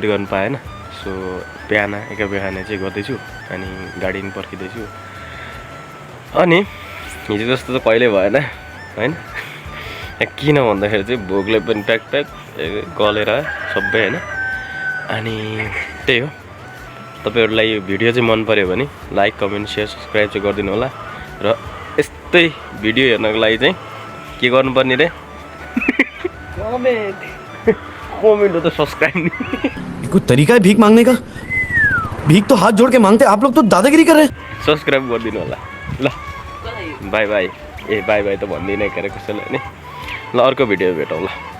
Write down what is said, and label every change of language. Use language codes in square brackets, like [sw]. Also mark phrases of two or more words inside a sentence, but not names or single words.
[ne] गर्नु पाएन सो बिहान चाहिँ गर्दैछु अनि गाडी पनि पर्खिँदैछु अनि हिजो जस्तो त कहिल्यै भएन होइन किन भन्दाखेरि चाहिँ भोकले पनि प्याक गलेर सबै होइन अनि त्यही हो तपाईहरुलाई यो भिडियो चाहिँ मन पर्यो भने [en] like comment share subscribe [ne] चाहिँ गरिदिनु होला र यस्तै भिडियो हेर्नको लागि चाहिँ के गर्नुपर्ने रे कमेन्ट हो त सब्स्क्राइब नि [hi] कोई तरीका है भीख मांगने का भीख तो हाथ जोड़ के मांगते आप लोग तो दादागिरी कर रहे हैं [ne] सब्स्क्राइब गरिदिनु होला ल [en] bye bye [ne] ए [en] bye bye [ne] त भन्दिनँ के अरे कसैलाई नि ल अर्को भिडियो भेटौँ ल